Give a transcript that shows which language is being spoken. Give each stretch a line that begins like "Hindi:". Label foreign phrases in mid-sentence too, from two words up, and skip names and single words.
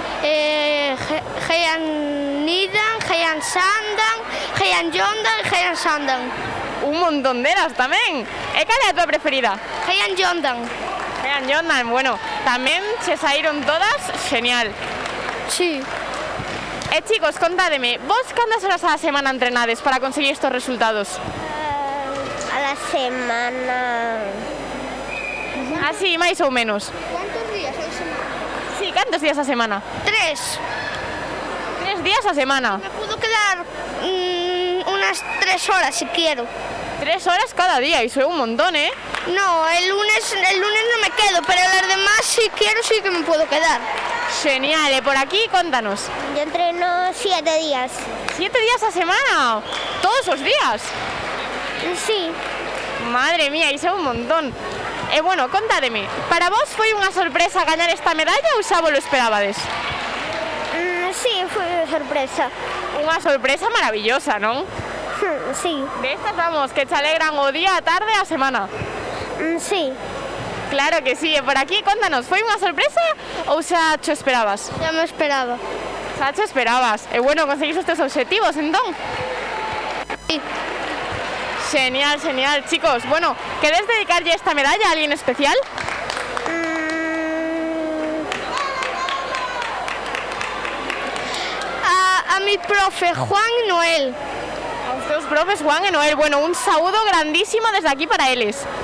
Galician: Geanidan, Geansandan, Geanjondan e Geansandan. Un montón delas tamén. E cal é a túa preferida? Geanjondan. Geanjondan, bueno, tamén se saíron todas genial.
Spanish: Sí.
Galician: E chicos, contádeme, vos cantas horas
Spanish: a la semana
Galician: entrenades para conseguir estos resultados?
Spanish: A la semana.
Galician: Así, máis ou menos.
Spanish: ¿Cuántos días a la semana?
Galician: Sí, cantos días a semana? 3. 3 días a semana.
Spanish: Me puedo quedar unas 3 horas si quiero.
Galician: 3 horas cada día, iso é un montón, ¿eh?
Spanish: No, el lunes no me quedo, pero las demás si quiero sí que me puedo quedar.
Galician: Genial, por aquí, contanos.
Spanish: Yo entreno 7 días.
Galician: 7 días a semana, todos os días.
Spanish: Sí.
Galician: Madre mía, iso é un montón. Bueno, contádeme, para vos foi unha sorpresa gañar esta medalla ou xa vos lo esperabades?
Spanish: Sí, fue una sorpresa.
Galician: Unha sorpresa maravillosa, non?
Spanish: Sí. De estas, vamos, que te alegran
Galician: o día, a tarde, a semana.
Spanish: Sí.
Galician: Claro que sí, e por aquí, contanos, foi unha sorpresa ou xa cho esperabas?
Spanish: Ya me esperaba.
Galician: Xa cho esperabas. E bueno, conseguiste os teus obxectivos, entón?
Spanish: Sí. Genial, genial, chicos. Bueno, ¿queréis dedicarle esta medalla a alguien especial? A mi profe, Juan y Noel. A ustedes, profes, Juan y Noel. Bueno, un saludo grandísimo desde aquí para ellos.